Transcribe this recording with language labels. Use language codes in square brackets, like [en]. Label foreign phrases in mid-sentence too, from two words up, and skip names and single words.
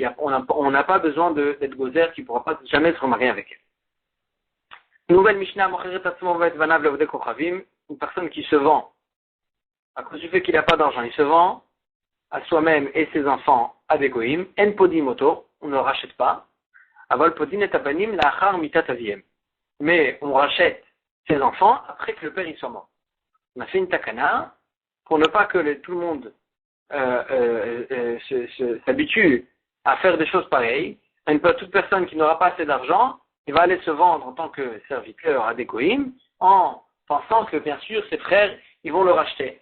[fr] On n'a pas besoin d'être gozer qui ne pourra pas jamais se remarier avec elle. Nouvelle Mishnah, une personne qui se vend, à cause du fait qu'il n'a pas d'argent, il se vend à soi-même et ses enfants à des goïms, en podimoto, on ne le rachète pas. [he] אבל פודין את הבנים לאחר מיתת אביהם. [fr] Mais on rachète ses enfants après que le père y soit mort. On a fait une takana pour ne pas que tout le monde s'habitue à faire des choses pareilles. Toute personne qui n'aura pas assez d'argent, il va aller se vendre en tant que serviteur à des goïms en pensant que bien sûr ses frères ils vont le racheter.